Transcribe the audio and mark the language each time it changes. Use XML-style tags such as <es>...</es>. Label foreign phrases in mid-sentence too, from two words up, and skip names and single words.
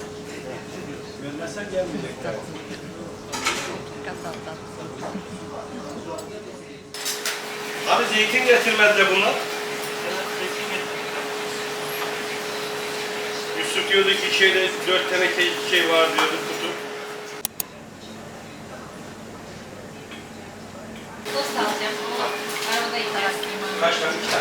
<tr>Kasap. Abi zeytin getirmediler bunlar. Yusuf diyordu ki şeyde 4 teneke şey var diyordu kutu.</tr> <ja>いただきます。</ja> <tr>Kaç tane? 2 tane.</tr>